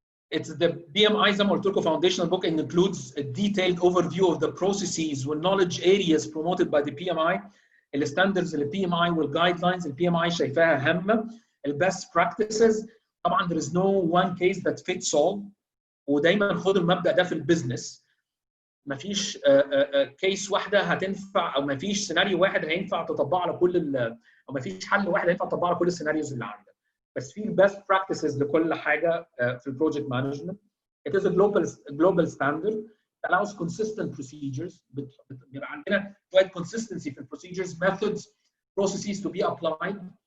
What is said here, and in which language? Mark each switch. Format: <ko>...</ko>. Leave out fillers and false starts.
<en>It's the PMI</en> <ar>زي ما قلت لكم</ar> <en>foundational book and includes a detailed overview of the processes and knowledge areas promoted by the PMI. The standards of the PMI والguidelines the PMI</en> <ar>شايفاها هامة.</ar> <en>The best practices. طبعا there is no one case that fits all.</en> <ar>ودايما خد المبدأ ده في البيزنس. مفيش كيس واحدة هتنفع او مفيش سيناريو واحد هينفع تطبقه على كل او مفيش حل واحد هينفع تطبقه على كل السيناريوز اللي عندك. بس في best practices لكل حاجه في البروجكت مانجمنت.</ar> <en>It is a global standard that allows consistent procedures.</en> <ar>بيبقى عندنا شويه</ar> <en>consistency في procedures, methods, processes to be applied.</en>